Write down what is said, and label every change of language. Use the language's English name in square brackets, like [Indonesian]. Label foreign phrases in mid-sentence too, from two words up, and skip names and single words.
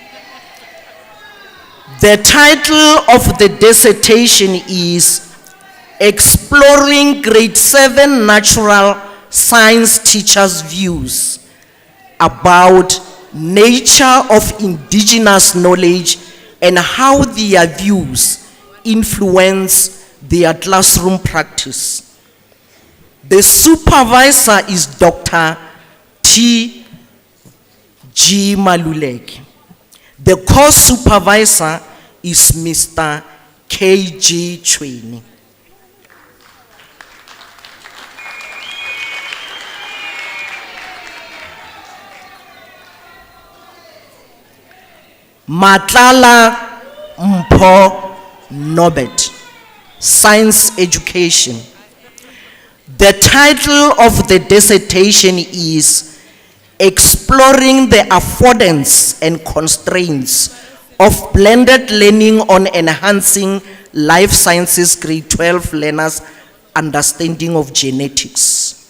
[English] The title of the dissertation is Exploring Grade 7 Natural Science Teachers' Views about Nature of Indigenous Knowledge and how their views influence their classroom practice. The supervisor is Dr. T. G. Maluleke. The course supervisor is Mr. K. G. Chweni. Matlala Mpho Nobet, Science Education. The title of the dissertation is Exploring the Affordance and Constraints of Blended Learning on Enhancing Life Sciences Grade 12 Learners' Understanding of Genetics.